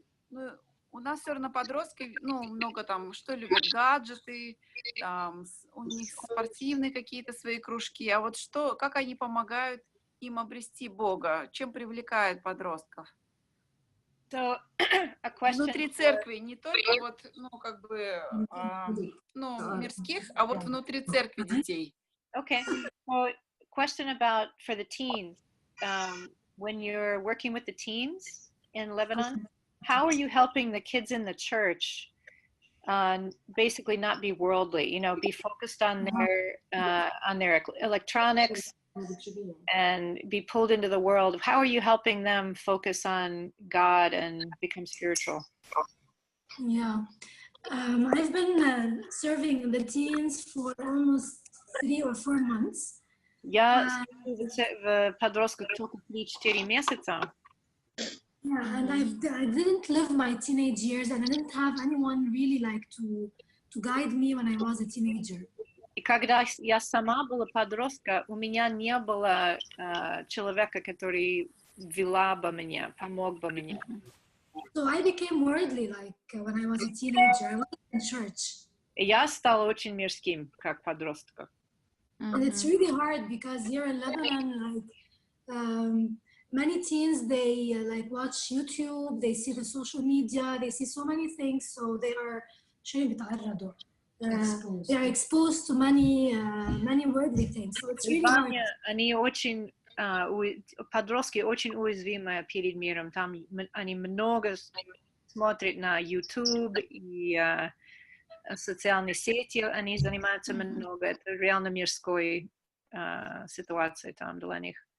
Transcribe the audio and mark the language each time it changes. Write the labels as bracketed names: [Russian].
[Russian] Ну, у нас все равно подростки, ну, много там, что любят, гаджеты, там, у них спортивные какие-то свои кружки. А вот что, как они помогают им обрести Бога? Чем привлекают подростков? [English] So, a question [Russian] Внутри церкви, не только вот, ну, как бы, ну, мирских, а вот внутри церкви детей. [English] Okay. So, question about for the teens. When you're working with the teens in Lebanon, how are you helping the kids in the church basically not be worldly, you know, be focused on their electronics and be pulled into the world? How are you helping them focus on God and become spiritual? Yeah. I've been serving the teens for almost 3 or 4 months. [Russian] Я в подростках только 3-4 месяца. [English] Yeah, and I didn't live my teenage years, and I didn't have anyone really like to guide me when I was a teenager. [Russian] И когда я сама была подростка, у меня не было человека, который вела бы меня, помог бы мне. [English] So I became worldly like when I was a teenager. I was in church. [Russian] И я стала очень мирским, как подросток. [English] And it's really hard because here in Lebanon, like many teens, they like watch YouTube, they see the social media, they see so many things, so they are exposed to many worldly things. So it's really hard. [Russian] Они очень подростки очень уязвимы перед миром. Там они много смотрят на YouTube и социальные сети, они занимаются много. Это реально мирской ситуация там для них.